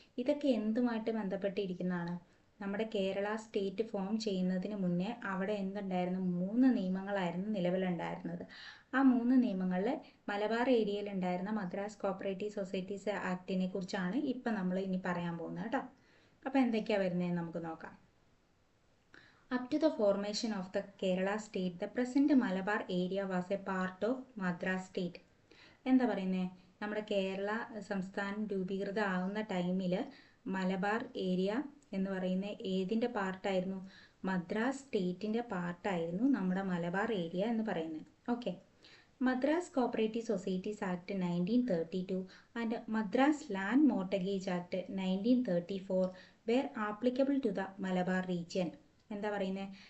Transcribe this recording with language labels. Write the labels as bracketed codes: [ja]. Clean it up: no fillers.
[ml] ഇതൊക്കെ എന്തുമായിട്ട് ബന്ധപ്പെട്ടിരിക്കുന്നതാണ്? നമ്മുടെ Kerala state form ചെയ്യുന്നതിന് മുന്നേ അവിടെ എന്തുണ്ടായിരുന്നു? 3 നിയമങ്ങളായിരുന്നു നിലവിലുണ്ടായിരുന്നത്. ആ 3 നിയമങ്ങളിൽ മലബാർ ഏരിയയിൽ ഉണ്ടായിരുന്ന മദ്രാസ് കോപ്പറേറ്റീവ് സൊസൈറ്റീസ് ആക്ടിനെ കുറിച്ചാണ് ഇപ്പം നമ്മൾ ഇനി പറയാൻ പോകുന്നത് കേട്ടോ. അപ്പോൾ എന്തൊക്കെയാണ് വരുന്നതെന്ന് നമുക്ക് നോക്കാം. [en] Up to the formation of the Kerala state, the present Malabar area was a part of Madras state. [ml] എന്താ പറയുന്നത്? നമ്മുടെ കേരള സംസ്ഥാനം രൂപീകൃതമാകുന്ന ടൈമിൽ മലബാർ ഏരിയ എന്ന് പറയുന്ന ഏതിൻ്റെ പാർട്ടായിരുന്നു? മദ്രാസ് സ്റ്റേറ്റിൻ്റെ പാർട്ടായിരുന്നു നമ്മുടെ മലബാർ ഏരിയ എന്ന് പറയുന്നത്. Okay. [en] Madras cooperative societies act 1932 and Madras land mortgage act 1934 where applicable to the Malabar region. [ml] എന്താ പറയുന്നത്?